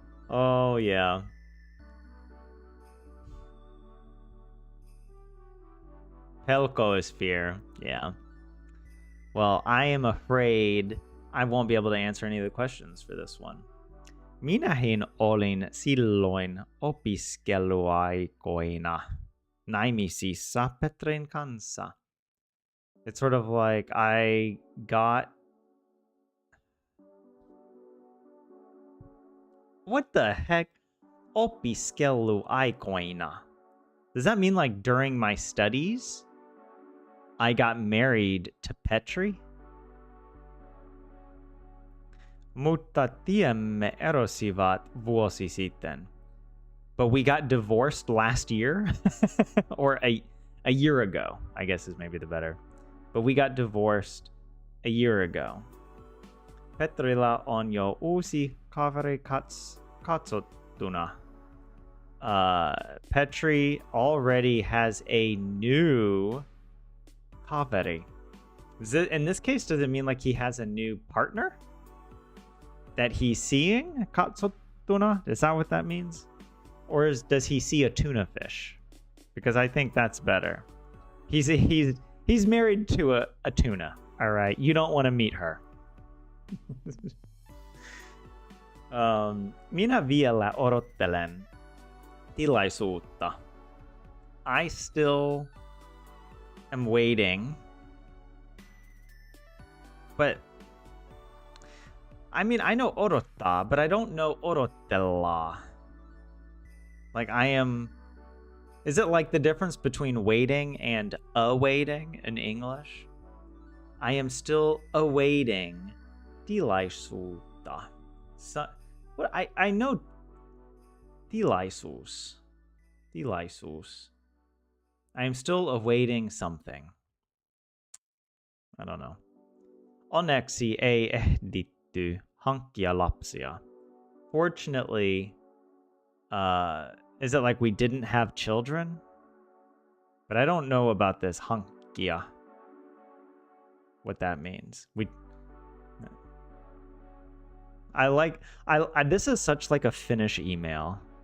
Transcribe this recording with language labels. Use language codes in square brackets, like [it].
[en] Oh yeah. Pelko is fear. Yeah. Well, I am afraid I won't be able to answer any of the questions for this one. [fi] Minähin olin silloin opiskeluaikoina naimisissa Petrin kanssa. [en] It's sort of like I got... What the heck? Opiskeluaikoina. Does that mean like during my studies, I got married to Petri? [fi] Mutta tiemme erosivat vuosi sitten. [en] But we got divorced last year? Or a year ago, I guess is maybe the better. But we got divorced a year ago. [fi] Petrilla on jo uusi kaveri katsottuna. [en] Petri already has a new kaveri. In this case, does it mean like he has a new partner that he's seeing? Katsottuna? Is that what that means? Or does he see a tuna fish? Because I think that's better. He's married to a tuna. All right, you don't want to meet her. [fi] Minä vielä odottelen tilaisuutta. [en] I still am waiting. But I mean, I know odottaa, but I don't know odottella. Like I am... Is it like the difference between waiting and awaiting in English? I am still awaiting tilaisuutta. So, what I know tilaisuus. Tilaisuus. I am still awaiting something. I don't know. [fi] Onneksi ei ehditty hankkia lapsia. [en] Fortunately, is it like we didn't have children? But I don't know about this hankkia. What that means. This is such like a Finnish email.